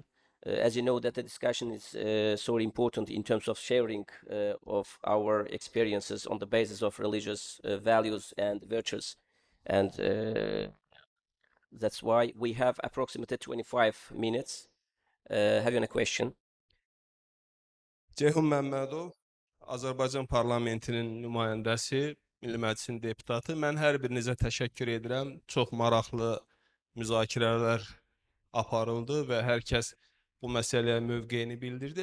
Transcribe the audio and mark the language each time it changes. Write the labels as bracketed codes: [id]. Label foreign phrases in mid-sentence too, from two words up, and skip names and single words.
[en] As you know, that the discussion is so important in terms of sharing of our experiences on the basis of religious values and virtues, and that's why we have approximately 25 minutes. Have you any question? [az] Ceyhun Məmmədov, Azərbaycan parlamentinin nümayəndəsi, Milli Məclisin deputatı. Mən hər birinizə təşəkkür edirəm. Çox maraqlı müzakirələr aparıldı və hər kəs bu məsələyə mövqeyini bildirdi.